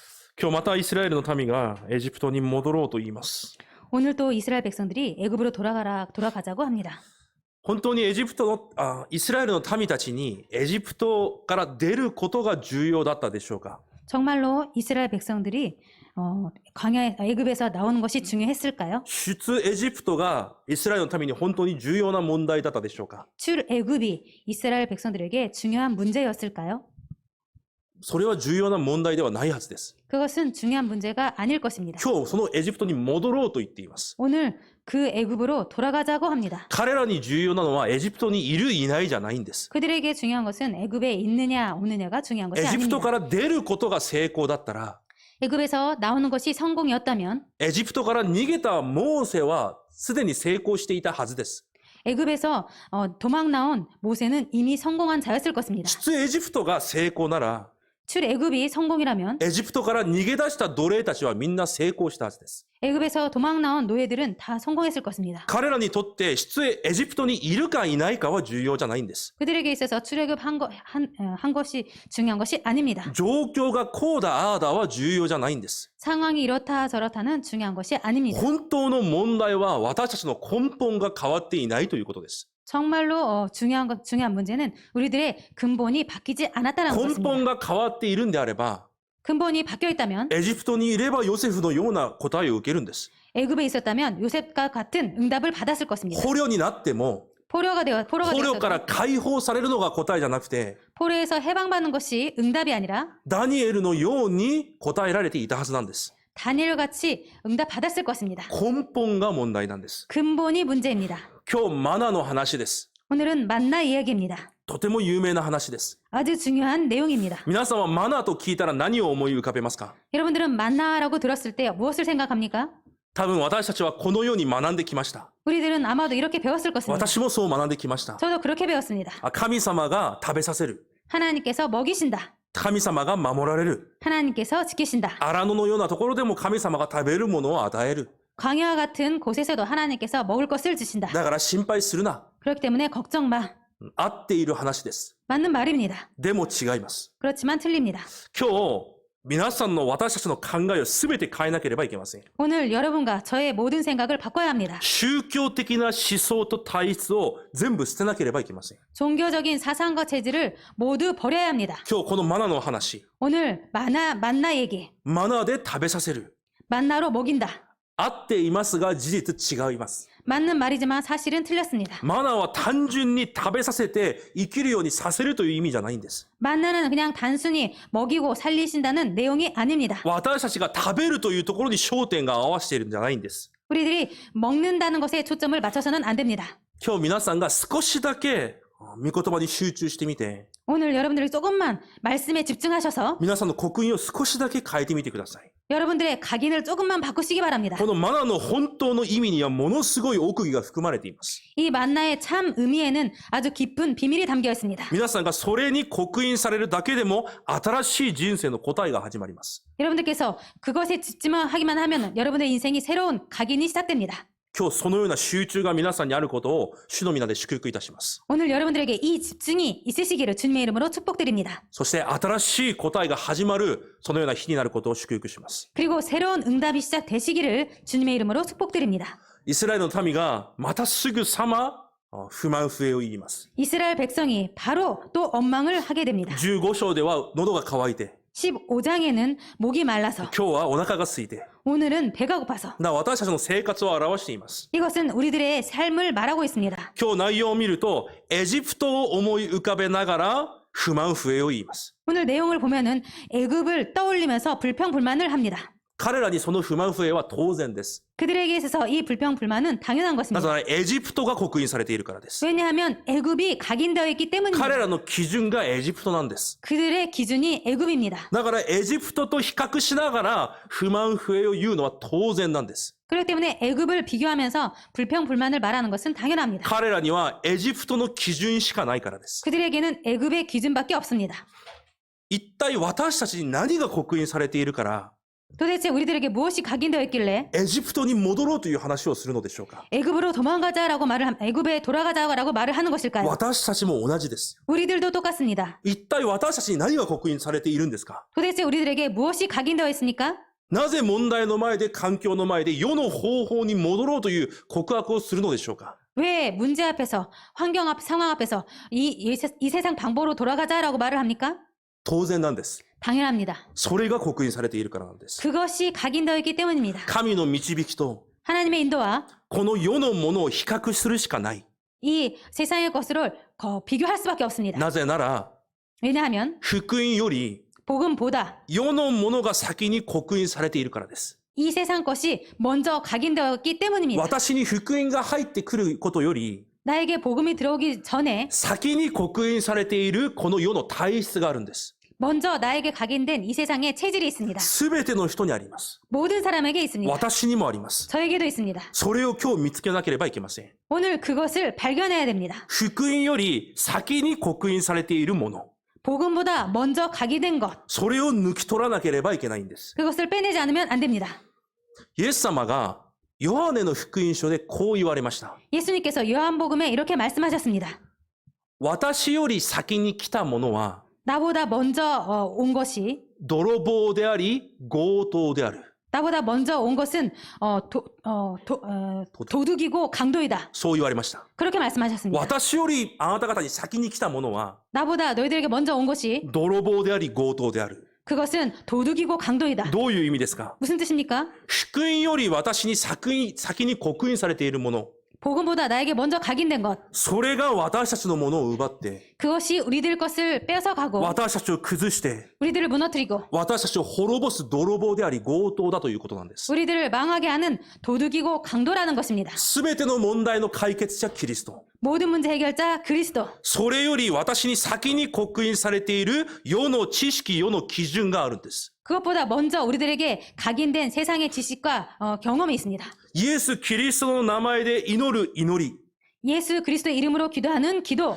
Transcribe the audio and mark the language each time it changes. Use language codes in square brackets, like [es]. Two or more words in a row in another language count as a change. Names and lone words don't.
[ja] 今日またイスラエルの民がエジプトに戻ろうと言います。 [ko] 오늘 또 이스라엘 백성들이 애굽으로 돌아가자고 합니다. [ja] 本当にイスラエルの民たちにエジプトから出ることが重要だったでしょうか？ [ko] 정말로 이스라엘 백성들이 애굽에서 나오는 것이 중요했을까요? [ja] 出エジプトがイスラエルの民に本当に重要な問題だったでしょうか？ [ko] 출애굽이 이스라엘 백성들에게 중요한 문제였을까요? [ja] それは重要な問題ではないはずです。 [ko] 그것은 중요한 문제가 아닐 것입니다. [ja] 今日そのエジプトに戻ろうと言っています。 [ko] 오늘 그 애굽으로 돌아가자고 합니다. [ja] 彼らに重要なのはエジプトにいるいないじゃないんです。 [ko] 그들에게 중요한 것은 애굽에 있느냐 없느냐가 중요한 것이 [ja] エジプト [ko] 아닙니다. [ja] から出ることが成功だったら、 [ko] 애굽에서 나오는 것이 성공이었다면 [ja] エジプトから逃げたモーセはすでに成功していたはずです。 [ko] 애굽에서 도망 나온 모세는 이미 성공한 자였을 것입니다. [ja] 出エジプトが成功なら、 [ko] 출애굽이 성공이라면 [ja] エジプトから逃げ出した奴隷たちはみんな成功したはずです。 [ko] 애굽에서 도망 나온 노예들은 다 성공했을 것입니다. [ja] 彼らにとってエジプトにいるかいないかは重要じゃないんです。 [ko] 그들에게 있어서 출애굽 한 것이 중요한 것이 아닙니다. [ja] 状況がこうだああだは重要じゃないんです。 [ko] 상황이 이렇다 저렇다는 중요한 것이 아닙니다. [ja] 本当の問題は私たちの根本が変わっていないということです。 [ko] 정말로 중요한 문제는 우리들의 근본이 바뀌지 않았다는 [ja] 根 [ko] 것입니다. [ja] 本が変わっているんであれば、 [ko] 근본이 바뀌어 있다면 [ja] エジプトにいればヨセフのような答えを受けるんです。 [ko] 애굽에 있었다면 요셉과 같은 응답을 받았을 것입니다. [ja] 捕虜になっても、 [ko] 포로가 [ja] 捕虜から [ko] 되었어도 [ja] 解放されるのが答えじゃなくて、 [ko] 포로에서 해방받는 것이 응답이 아니라 [ja] ダニエルのように答えられていたはずなんです。 [ko] 다니엘 같이 응답 받았을 것입니다. [ja] 根本が問題なんです。 [ko] 근본이 문제입니다. [ja] 今日マナの話です。 [ko] 오늘은 만나 이야기입니다. [ja] とても有名な話です。 [ko] 아주 중요한 내용입니다. [ja] 皆さんはマナと聞いたら何を思い浮かべますか？ [ko] 여러분들은 만나라고 들었을 때 무엇을 생각합니까? [ja] 多分私たちはこのように学んできました。 [ko] 우리들은 아마도 이렇게 배웠을 것입니다. [ja] 私もそう学んできました。 [ko] 저도 그렇게 배웠습니다. [ja] 神様が食べさせる。 [ko] 하나님께서 먹이신다. [ja] 神様が守られる。 [ko] 하나님께서 지키신다. [ja] 荒野のようなところでも神様が食べるものを与える。 [ko] 광야와 같은 곳에서도 하나님께서 먹을 것을 주신다. [ja] だから心配するな。 [ko] 그렇기 때문에 걱정 마. [ja] 合っている話です。 [ko] 맞는 말입니다. [ja] でも違います。 [ko] 그렇지만 틀립니다. [ja] 今日、皆さんの私たちの考えを全て変えなければいけません。 [ko] 오늘 여러분과 저의 모든 생각을 바꿔야 합니다. [ja] 宗教的な思想と体質を全部捨てなければいけません。 [ko] 종교적인 사상과 체질을 모두 버려야 합니다. [ja] 今日このマナの話、 [ko] 오늘 만나 얘기. [ja] マナで食べさせる。 [ko] 만나로 먹인다. [ja] 合っていますが事実違います。 [ko] 맞는 말이지만 사실은 틀렸습니다. [ja] マナは単純に食べさせて生きるようにさせるという意味じゃないんです。 [ko] 만나는 그냥 단순히 먹이고 살리신다는 내용이 아닙니다. [ja] 私たちが食べるというところに焦点が合わせているんじゃないんです。 [ko] 우리들이 먹는다는 것에 초점을 맞춰서는 안 됩니다. [ja] 今日皆さんが少しだけ御言葉に集中してみて、 [ko] 오늘 여러분들이 조금만 말씀에 집중하셔서 [ja] 皆さんの刻印を少しだけ変えてみてください。 [ko] 여러분들의 각인을 조금만 바꾸시기 바랍니다. [ja] このマナの本当の意味にはものすごい奥義が含まれています。 [ko] 이 만나의 참 의미에는 아주 깊은 비밀이 담겨 있습니다. [ja] 皆さんがそれに刻印されるだけでも新しい人生の答えが始まります。 [ko] 여러분들께서 그것에 집중하기만 하면 여러분의 인생이 새로운 각인이 시작됩니다. [ja] 今日そのような集中が皆さんにあることを主の皆で祝福いたします。 [ko] 오늘 여러분들에게 이 집중이 있으시기를 주님의 이름으로 축복드립니다. [ja] そして新しい答えが始まるそのような日になることを祝福します。 [ko] 그리고 새로운 응답이 시작되시기를 주님의 이름으로 축복드립니다. [ja] イスラエルの民がまたすぐさま不満不平を言います。 [ko] 이스라엘 백성이 바로 또 원망을 하게 됩니다. [ja] 15 章では喉が渇いて、 [ko] 15장에는 목이 말라서 [ja] 今日はお腹が空いて、 [ko] 오늘은 배가 고파서 [ja] 私たちの生活を表しています。 [ko] 이것은 우리들의 삶을 말하고 있습니다. [ja] 今日内容を見ると、エジプトを思い浮かべながら不満不平を言います。 [ko] 오늘 내용을 보면은 애굽을 떠올리면서 불평불만을 합니다. [ja] 彼らにその不満不平は当然です。 [ko] 그들에게 있어서 이 불평불만은 당연한 [ja] なぜ [ko] 것입니다. [ja] ならエジプトが刻印されているからです。 [ko] 왜냐하면 애굽이 각인되어 있기 [ja] 彼 [ko] 때문입니다. [ja] らの基準がエジプトなんです。 [ko] 그들의 기준이 애굽입니다. [ja] だからエジプトと比較しながら不満不平を言うのは当然なんです。 [ko] 그렇기 때문에 애굽을 비교하면서 불평불만을 말하는 것은 당연합니다. [ja] 彼らにはエジプトの基準しかないからです。 [ko] 그들에게는 애굽의 기준밖에 없습니다. [ja] 一体私たちに何が刻印されているから [ko] 도대체 우리들에게 무엇이 각인되어 있길래 [ja] エジプトに戻ろうという話をするのでしょうか。 [ko] 애굽으로 도망가자라고 애굽에 돌아가자라고 말을 하는 것일까요? [ja] 私たちも同じです。 [ko] 우리들도 똑같습니다. [ja] 一体私たちに何が刻印されているんですか。 [ko] 도대체 우리들에게 무엇이 각인되어 있습니까? [ja] なぜ問題の前で、環境の前で、世の方法に戻ろうという告白をするのでしょうか。 [ko] 왜 문제 앞에서 환경 앞 상황 앞에서 이 세상 방법으로 돌아가자라고 말을 합니까? [ja] 当然なんです。 [ko] 당연합니다. [ja] それが刻印されているからなんです。 [ko] 그것이 각인되어 있기 때문입니다. [ja] 神の導きと [ko] 하나님의 인도와 [ja] この世のものを比較するしかない。 [ko] 이 세상의 것을 비교할 수밖에 없습니다. [ja] なぜなら、 [ko] 왜냐하면 [ja] 福音より [ko] 복음보다 [ja] 世のものが先に刻印されているからです。 [ko] 이 세상 것이 먼저 각인되었기 때문입니다. [ja] 私に福音が入ってくることより、 [ko] 나에게 복음이 들어오기 전에 [ja] 先に刻印されているこの世の体質があるんです。 [ko] 먼저 나에게 각인된 이 세상에 체질이 있습니다. [ja] すべての人にあります。 [ko] 모든 사람에게 있습니다. [ja] 私にもあります。 [ko] 저에게도 있습니다. [ja] それを今日見つけなければいけません。 [ko] 오늘 그것을 발견해야 됩니다. [ja] 福音より先に刻印されているもの。 [ko] 복음보다 먼저 각인된 것, [ja] それを抜き取らなければいけないんです。 [ko] 그것을 빼내지 않으면 안 됩니다. [ja] イエス様がヨハネの福音書でこう言われました。 [ko] 예수님께서 요한복음에 이렇게 말씀하셨습니다. [ja] 私より先に来たものは [ko] 나보다 먼저 온 것이 [ja] 泥棒であり強盗である。 [ko] 나보다 먼저 온 것은 도둑이고 강도이다. [ja] そう言われました。 [ko] 그렇게 말씀하셨습니다. [ja] 私よりあなた方に先に来たものは [ko] 나보다 너희들에게 먼저 온 것이 [ja] 泥棒であり強盗である。 [ko] 그것은 도둑이고 강도이다. [ja] どういう意味ですか。 [ko] 무슨 뜻입니까? [ja] 福音より私に先に刻印されているもの。 [ko] 복음보다 나에게 먼저 각인된 것. [ja] それが私たちのものを奪って、 [ko] 그것이 우리들 것을 뺏어가고 [ja] 私たちを崩して、 [ko] 우리들을 무너뜨리고 [ja] 私たちを滅ぼす泥棒であり強盗だということなんです。 [ko] 우리들을 망하게 하는 도둑이고 강도라는 것입니다. [ja] すべての問題の解決者キリスト。 [ko] 모든 문제 해결자 그리스도. [ja] それより私に先に刻印されている世の知識、世の基準があるんです。 [ko] 그것보다 먼저 우리들에게 각인된 세상의 지식과 경험이 있습니다. [ja] イエス・キリストの名前で祈る祈り。 [ko] 예수 그리스도의 이름으로 기도하는 기도.